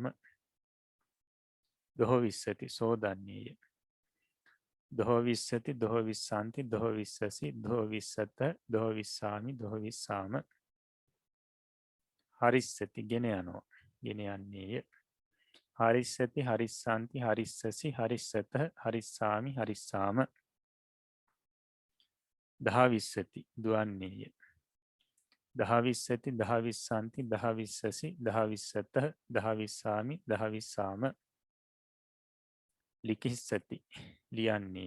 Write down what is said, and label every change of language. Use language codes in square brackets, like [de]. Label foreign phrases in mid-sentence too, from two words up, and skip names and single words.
[pi] දොහොවිස්සති, සෝදන්නේය. දොහොවිස්සති, දොහොවිස්සanti, දොහොවිස්සසි, දොහොවිස්සත, දොහොවිස්සාමි, දොහොවිස්සාම. [si] හරිස්සති, ගෙන යනවා. ගෙන යන්නේය. [pi] හරිස්සති, හරිස්සanti, හරිස්සසි, හරිස්සත, හරිස්සාමි, හරිස්සාම. දහවිස්සති, දුවන්නේය. දහවිස්සති, දහවිස්සanti, දහවිස්සසි, දහවිස්සත, දහවිස්සාමි, දහවිස්සාම. ලිකිස්සති, ලියන්නේය.